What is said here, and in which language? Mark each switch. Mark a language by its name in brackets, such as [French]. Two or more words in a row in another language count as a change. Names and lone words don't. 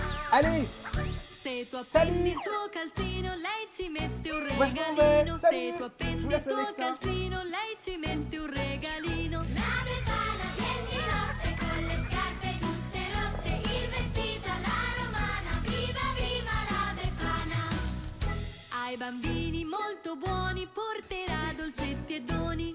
[French] Allez, [Italian] Se tu [French] Salut. [Italian] appendi il tuo calzino, lei ci mette un [French] Moi, je m'en vais. [Italian] regalino. Se [French] Salut. [Italian] tu [French] Je [Italian] appendi [French] vous [Italian] il [French] laisse [Italian] tuo [French] avec ça. [Italian] calzino, lei ci mette un regalino. La Befana viene di notte con le scarpe tutte rotte, il vestito alla romana, viva viva la Befana. Ai bambini molto buoni porterà dolcetti e doni.